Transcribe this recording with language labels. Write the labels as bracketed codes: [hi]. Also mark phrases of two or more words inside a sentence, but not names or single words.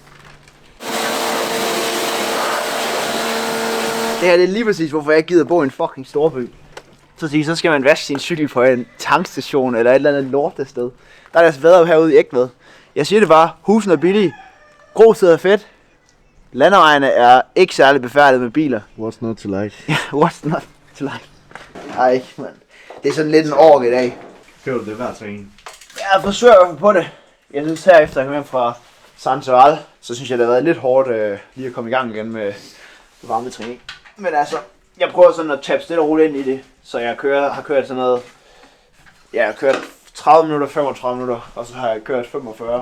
[da] Det her det er lige præcis, hvorfor jeg ikke gider bo i en fucking storby. Så skal man vaske sin cykel på en tankstation eller et eller andet lortested. Der er altså bedre herude i Egtved. Jeg siger det bare, husene er billige, Grosted er fedt, landevejene er ikke særlig befærdet med biler. [en] What's not to like? [da] Ja, [en] what's not to like? [da] Ej, mand. Det er sådan lidt en ork i dag. Kører du det hver træning? Jeg forsøger i hvert fald på det. Jeg synes her efter jeg kom hjem fra Santoral, så synes jeg det har været lidt hårdt lige at komme i gang igen med varmetræning. Men altså, jeg prøver sådan at tabe stille og roligt ind i det. Så jeg har kørt sådan noget, jeg har kørt 30 minutter, 35 minutter, og så har jeg kørt 45.